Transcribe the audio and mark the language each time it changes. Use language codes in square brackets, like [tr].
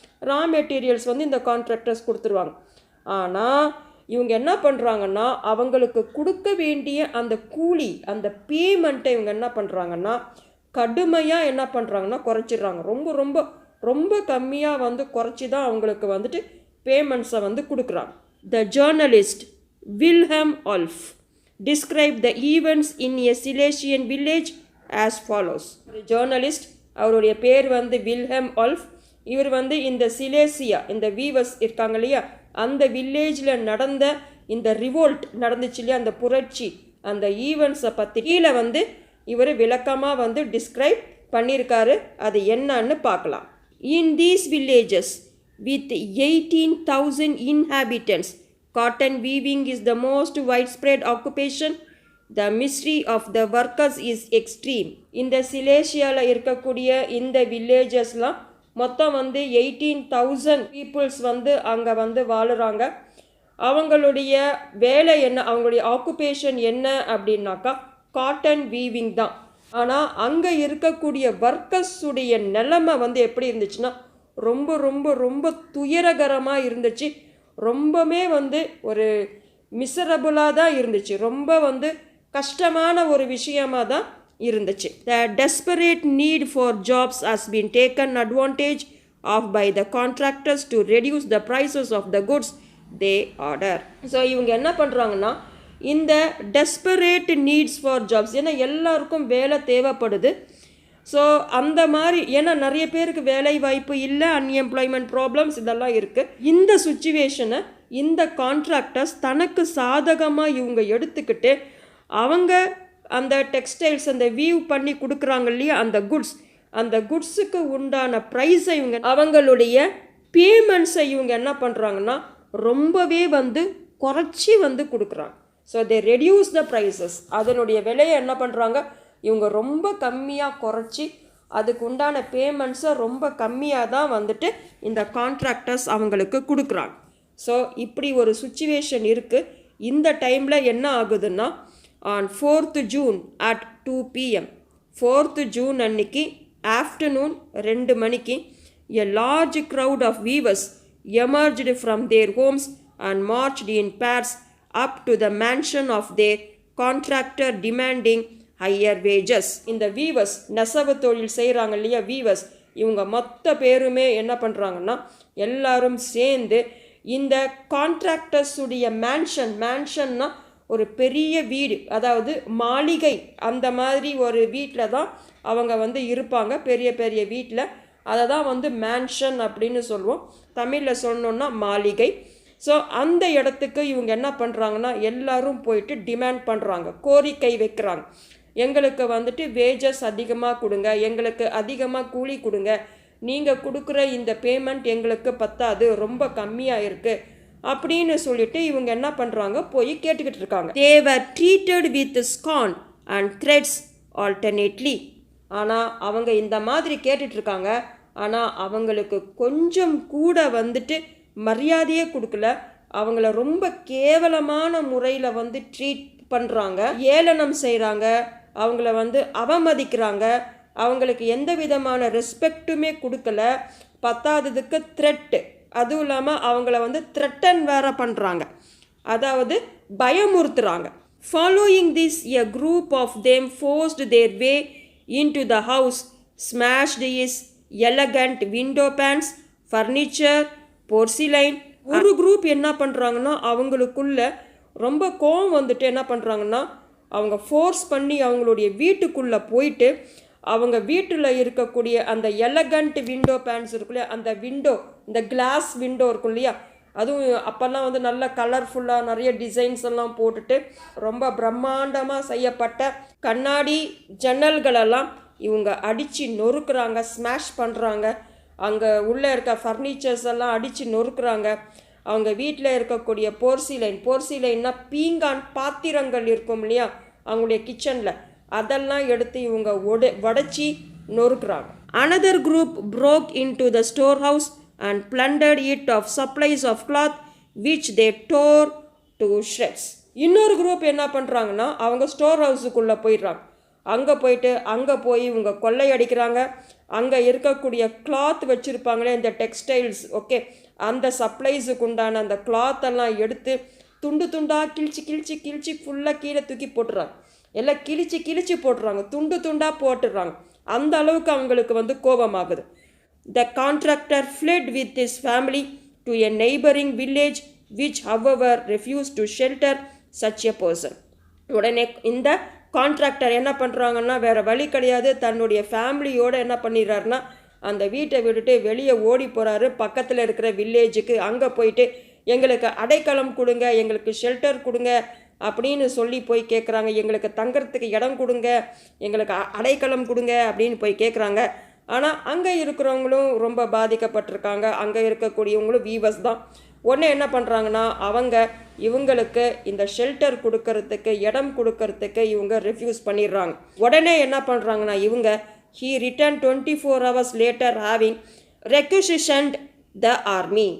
[ta] Raw materials வந்து இந்த contractors கொடுத்துருவாங்க. ஆனால் இவங்க என்ன பண்ணுறாங்கன்னா அவங்களுக்கு கொடுக்க வேண்டிய அந்த கூலி, அந்த பேமெண்ட்டை இவங்க என்ன பண்ணுறாங்கன்னா கடுமையாக என்ன பண்ணுறாங்கன்னா குறைச்சிடுறாங்க. ரொம்ப ரொம்ப ரொம்ப கம்மியாக வந்து குறைச்சி தான் அவங்களுக்கு வந்துட்டு பேமெண்ட்ஸை வந்து கொடுக்குறாங்க. [en] The journalist Wilhelm Alf described the events in a Silesian village as follows. [ta] ஒரு ஜேர்னலிஸ்ட், அவருடைய பேர் வந்து வில்ஹெம் ஆல்ஃப். இவர் வந்து இந்த சிலேசியா, இந்த வீவர்ஸ் இருக்காங்க இல்லையா, அந்த வில்லேஜில் நடந்த இந்த ரிவோல்ட் நடந்துச்சு இல்லையா, அந்த புரட்சி, அந்த ஈவெண்ட்ஸை பற்றி கீழே வந்து இவர் விளக்கமாக வந்து டிஸ்கிரைப் பண்ணியிருக்காரு. அது என்னன்னு பார்க்கலாம். [en] In these villages with 18,000 inhabitants, cotton weaving is the most widespread occupation. The misery of the workers is extreme. [ta] இந்த சிலேசியாவில் இருக்கக்கூடிய இந்த வில்லேஜஸ்லாம் மொத்தம் வந்து 18,000 பீப்புள்ஸ் வந்து அங்கே வந்து வாழுறாங்க. அவங்களுடைய வேலை என்ன, அவங்களுடைய ஆக்குபேஷன் என்ன அப்படின்னாக்கா காட்டன் வீவிங் தான். ஆனால் அங்கே இருக்கக்கூடிய ஒர்க்கர்ஸுடைய நிலைமை வந்து எப்படி இருந்துச்சுன்னா ரொம்ப ரொம்ப ரொம்ப துயரகரமாக இருந்துச்சு. ரொம்பவே வந்து ஒரு மிசரபுளாக தான் இருந்துச்சு. ரொம்ப வந்து கஷ்டமான ஒரு விஷயமாக தான் இருந்துச்சு. [en] The desperate need for jobs has been taken advantage of by the contractors to reduce the prices of the goods they order. [ta] So இவங்க என்ன பண்ணுறாங்கன்னா இந்த [en] desperate needs for jobs, [ta] ஏன்னா எல்லாருக்கும் வேலை தேவைப்படுது. ஸோ அந்த மாதிரி, ஏன்னா நிறைய பேருக்கு வேலை வாய்ப்பு இல்லை, அன்எம்ப்ளாய்மெண்ட் ப்ராப்ளம்ஸ் இதெல்லாம் இருக்குது. இந்த சுச்சுவேஷனை இந்த கான்ட்ராக்டர்ஸ் தனக்கு சாதகமாக இவங்க எடுத்துக்கிட்டு அவங்க அந்த டெக்ஸ்டைல்ஸ் அந்த வீவ் பண்ணி கொடுக்குறாங்க இல்லையா, அந்த குட்ஸுக்கு உண்டான ப்ரைஸை இவங்க, அவங்களுடைய பேமெண்ட்ஸை இவங்க என்ன பண்ணுறாங்கன்னா ரொம்பவே வந்து குறைச்சி வந்து கொடுக்குறாங்க. [en] so they reduce the prices, [ta] அதனுடைய விலையை என்ன பண்ணுறாங்க இவங்க ரொம்ப கம்மியாக குறைச்சி அதுக்கு உண்டான பேமெண்ட்ஸை ரொம்ப கம்மியாக தான் வந்துட்டு இந்த கான்ட்ராக்டர்ஸ் அவங்களுக்கு கொடுக்குறாங்க. ஸோ இப்படி ஒரு சுச்சுவேஷன் இருக்குது. இந்த டைமில் என்ன ஆகுதுன்னா [en] on 4th June at 2 PM, [ta] 4th June அன்னைக்கு ஆஃப்டர்நூன் 2 மணிக்கு [en] a large crowd of weavers emerged from their homes and marched in pairs up to the mansion of their contractor demanding higher wages. [ta] இந்த viewers, நெசவு தொழில் செய்கிறாங்க இல்லையா viewers, இவங்க மொத்த பேருமே என்ன பண்ணுறாங்கன்னா எல்லாரும் சேர்ந்து இந்த கான்ட்ராக்டர்ஸுடைய மேன்ஷன்னா ஒரு பெரிய வீடு, அதாவது மாளிகை, அந்த மாதிரி ஒரு வீட்டில் தான் அவங்க வந்து இருப்பாங்க, பெரிய பெரிய வீட்டில். அதை தான் வந்து மேன்ஷன் அப்படின்னு சொல்லுவோம், தமிழில் சொல்லணுன்னா மாளிகை. ஸோ அந்த இடத்துக்கு இவங்க என்ன பண்ணுறாங்கன்னா எல்லாரும் போயிட்டு டிமாண்ட் பண்ணுறாங்க, கோரிக்கை வைக்கிறாங்க. எங்களுக்கு வந்துட்டு வேஜஸ் அதிகமாக கொடுங்க, எங்களுக்கு அதிகமாக கூலி கொடுங்க, நீங்கள் கொடுக்குற இந்த பேமெண்ட் எங்களுக்கு பத்தாது, ரொம்ப கம்மியாக இருக்குது அப்படின்னு சொல்லிட்டு இவங்க என்ன பண்ணுறாங்க, போய் கேட்டுக்கிட்டு இருக்காங்க. [en] They were treated with scorn and threats alternately. [ta] ஆனால் அவங்க இந்த மாதிரி கேட்டுட்டு இருக்காங்க, ஆனால் அவங்களுக்கு கொஞ்சம் கூட வந்துட்டு மரியாதையே கொடுக்கல, அவங்கள ரொம்ப கேவலமான முறையில் வந்து ட்ரீட் பண்ணுறாங்க, ஏளனம் செய்கிறாங்க, அவங்கள வந்து அவமதிக்கிறாங்க, அவங்களுக்கு எந்த விதமான ரெஸ்பெக்ட்டுமே கொடுக்கல, பத்தாததுக்கு த்ரெட்டு, அதுவும் இல்லாமல் அவங்கள வந்து த்ரெட்டன் வேற பண்ணுறாங்க, அதாவது பயமுறுத்துறாங்க. [en] Following this, a group of them forced their way into the house, smashed his elegant window panes, furniture, porcelain. [ta] ஒரு குரூப் என்ன பண்ணுறாங்கன்னா அவங்களுக்குள்ள ரொம்ப கோவம் வந்துட்டு என்ன பண்ணுறாங்கன்னா அவங்க ஃபோர்ஸ் பண்ணி அவங்களுடைய வீட்டுக்குள்ளே போயிட்டு அவங்க வீட்டில் இருக்கக்கூடிய அந்த எலகண்ட் விண்டோ பேன்ஸ் இருக்குல்லையா, அந்த விண்டோ, இந்த கிளாஸ் விண்டோ இருக்கும் இல்லையா, அதுவும் அப்போல்லாம் வந்து நல்ல கலர்ஃபுல்லாக நிறைய டிசைன்ஸ் எல்லாம் போட்டுட்டு ரொம்ப பிரம்மாண்டமாக செய்யப்பட்ட கண்ணாடி ஜன்னல்களெல்லாம் இவங்க அடித்து நொறுக்குறாங்க, ஸ்மாஷ் பண்ணுறாங்க. அங்கே உள்ளே இருக்க ஃபர்னிச்சர்ஸ் எல்லாம் அடித்து நொறுக்குறாங்க. அவங்க வீட்டில் இருக்கக்கூடிய போர்சிலைன்னா பீங்கான் பாத்திரங்கள் இருக்கும் இல்லையா அவங்களுடைய கிச்சனில், அதெல்லாம் எடுத்து இவங்க உடைச்சி நொறுக்குறாங்க. [en] Another group broke into the storehouse and plundered it of supplies of cloth which they tore to shreds. [ta] இன்னொரு குரூப் என்ன பண்ணுறாங்கன்னா அவங்க ஸ்டோர் ஹவுஸுக்குள்ளே போயிடுறாங்க. அங்கே போய் இவங்க கொள்ளையடிக்கிறாங்க. அங்கே இருக்கக்கூடிய கிளாத் வச்சுருப்பாங்களே, இந்த டெக்ஸ்டைல்ஸ், ஓகே, அந்த சப்ளைஸுக்கு உண்டான அந்த கிளாத்தெல்லாம் எடுத்து துண்டு துண்டாக கிழிச்சு ஃபுல்லாக கீழே தூக்கி போட்டுறாங்க. எல்லாம் கிழிச்சு போட்டுறாங்க, துண்டு துண்டாக போட்டுடுறாங்க. அந்த அளவுக்கு அவங்களுக்கு வந்து கோபமாகுது. [en] The contractor fled with his family to a neighboring village which however refused to shelter such a person. [ta] உடனே இந்த கான்ட்ராக்டர் என்ன பண்ணுறாங்கன்னா வேறு வழி கிடையாது, தன்னுடைய ஃபேமிலியோடு என்ன பண்ணிடுறாருன்னா அந்த வீட்டை விட்டுட்டு வெளியே ஓடி போகிறாரு பக்கத்தில் இருக்கிற வில்லேஜுக்கு. அங்கே போயிட்டு எங்களுக்கு அடைக்கலம் கொடுங்க, எங்களுக்கு ஷெல்டர் கொடுங்க அப்படின்னு சொல்லி போய் கேட்குறாங்க, எங்களுக்கு தங்கறதுக்கு இடம் கொடுங்க, எங்களுக்கு அடைக்கலம் கொடுங்க அப்படின்னு போய் கேட்குறாங்க. ஆனால் அங்கே இருக்கிறவங்களும் ரொம்ப பாதிக்கப்பட்டிருக்காங்க, அங்கே இருக்கக்கூடியவங்களும் வீவர்ஸ் தான். உடனே என்ன பண்ணுறாங்கன்னா இவங்களுக்கு இந்த ஷெல்டர் கொடுக்கறதுக்கு, இடம் கொடுக்கறதுக்கு இவங்க ரெஃப்யூஸ் பண்ணிடுறாங்க. உடனே என்ன பண்ணுறாங்கன்னா [en] he returned 24 hours later having requisitioned the army.